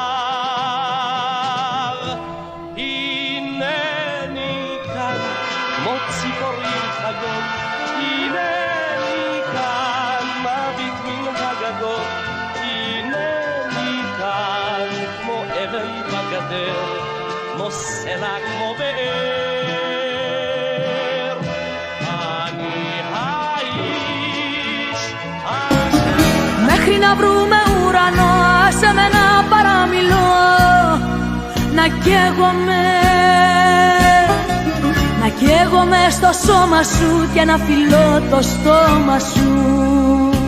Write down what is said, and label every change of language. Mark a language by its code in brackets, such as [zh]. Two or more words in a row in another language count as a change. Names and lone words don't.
[he] הנני כאן כמו ציפורים חגות, הנני כאן מביט מן הגגות, הנני כאן כמו אבן בגדר, כמו סלע כמו באר. אני האיש [el] μέχρι να βρούμε ουρανό, άσε με να παραμιλώ, να καίγομαι στο σώμα σου και να φιλώ το στόμα σου.